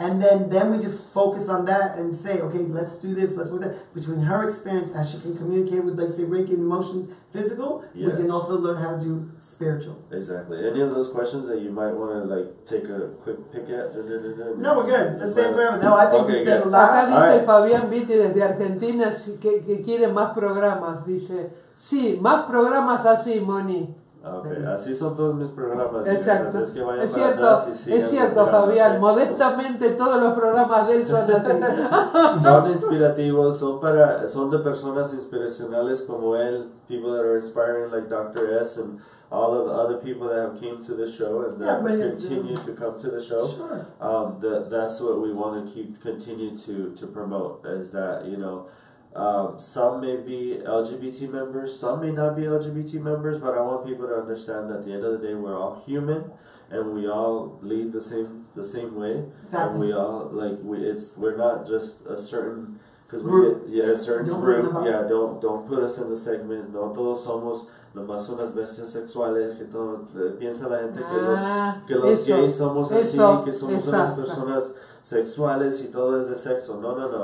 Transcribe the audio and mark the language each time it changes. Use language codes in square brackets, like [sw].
[en] And then we just focus on that and say, okay, let's do this, let's work that. Between her experience, as she can communicate with, say, Reiki emotions, physical, we can also learn how to do spiritual. Exactly. Any of those questions that you might want to take a quick pick at? No, we're good. Let's stay forever. No, I think we said a lot. [es] Acá dice Fabián Viti desde Argentina que quiere más programas. Dice, sí, más programas así, Moni. Okay, así son todos mis programas. Exacto. Es que vayan es cierto, Fabián. Modestamente todos los programas de él son así. Son inspirativos, son de personas inspiracionales como él, [en] people that are inspiring like Dr. S and all of the other people that have came to the show and that continue to come to the show. Sure. That's what we want to continue to promote, is that, some may be LGBT members, some may not be LGBT members, but I want people to understand that at the end of the day, we're all human, and we all lead the same way. Exactly. And we all we're not just a certain group. A certain don't group. Yeah, don't put us in the segment. [es] No todos somos nomás unas bestias sexuales que todo piensa la gente que los gays somos así, que somos unas personas sexuales y todo es de sexo. No.